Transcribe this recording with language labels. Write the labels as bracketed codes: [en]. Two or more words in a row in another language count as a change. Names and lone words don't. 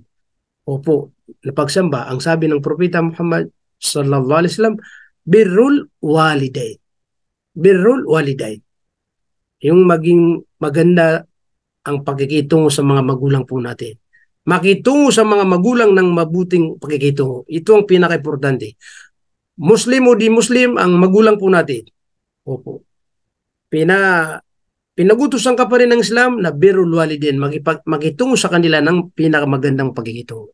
[tl] Opo, na pagsamba, ang sabi ng Propeta Muhammad [ar] صلى الله عليه وسلم, بر الوالدين. بر الوالدين. [tl] Yung maging maganda ang pagkikitungo sa mga magulang po natin. Makitungo sa mga magulang ng mabuting pagkikitungo. Ito ang pinaka-importante. Muslim o di Muslim, ang magulang po natin. Opo. Pinagutusan ka pa rin ng Islam na [ar] بر الوالدين, [tl] makitungo sa kanila ng pinakamagandang pagkikitungo.